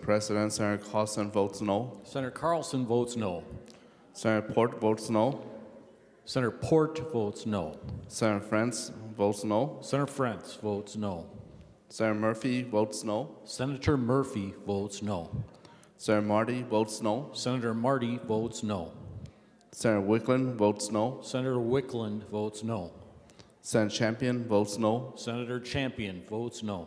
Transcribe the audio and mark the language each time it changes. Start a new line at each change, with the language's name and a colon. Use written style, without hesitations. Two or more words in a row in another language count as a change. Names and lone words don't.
English: President, Senator Carlson votes no. Senator Carlson votes no. Senator Port votes no. Senator Port votes no. Senator France votes no. Senator France votes no. Senator Murphy votes no. Senator Murphy votes no. Senator Marty votes no. Senator Marty votes no. Senator Wickland votes no. Senator Wickland votes no. Senator Champion votes no. Senator Champion votes no.